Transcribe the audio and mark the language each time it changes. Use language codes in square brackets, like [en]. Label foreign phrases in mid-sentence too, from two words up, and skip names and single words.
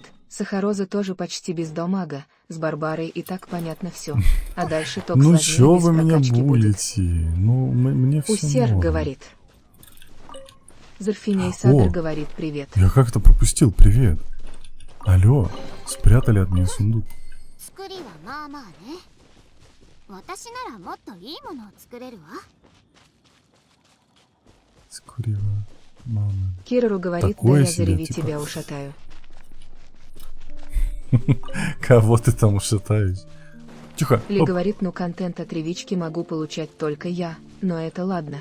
[ru] Сахароза тоже почти без дамага, с Барбарой и так понятно все. А дальше ток Ну сложнее, чё без вы меня прокачки будет. булите? Ну, мне все Усер говорит. Зарфиней Садр О. говорит привет. Я как-то пропустил, привет. Алло, спрятали от меня сундук. [ja] 作りはまあまあね。私ならもっといいものを作れるわ。 [ru] Скурила, мама. Кирару говорит, да Такое я себе, зареви типа. тебя ушатаю. Кого ты там ушатаешь? Тихо. Ли Оп. говорит, ну контент от ревички могу получать только я, но это ладно.